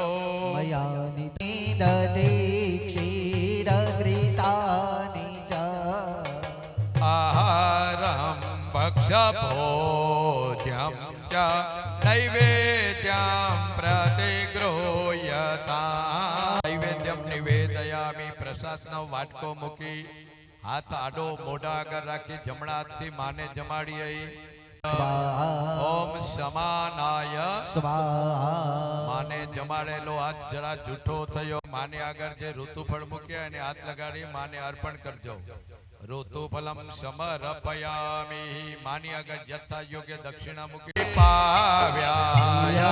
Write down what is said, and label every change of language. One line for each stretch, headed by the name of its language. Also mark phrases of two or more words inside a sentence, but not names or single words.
Sanskrit: मया निददे क्षीरघृतानि च आहारं भक्षभोज्यं च नैवेद्यं प्रतिगृह्यता नैवेद्यं निवेदयामि
Gujarati: प्रसादનો વાટકો મૂકી હાથ આડો મોઢા આગળ રાખી જમણા હાથથી માને જમાડીએ
Sanskrit: ओम समानाय स्वाहा
Gujarati: માને જમાડેલો હાથ જરા જૂઠો થયો માને આગળ જે ઋતુફળ મૂક્યા એને હાથ લગાડી માને અર્પણ કરજો
Sanskrit: ऋतुफलम समर्पयामि
Gujarati: માની આગળ યથા યોગ્ય દક્ષિણા મૂકી પાવ્યા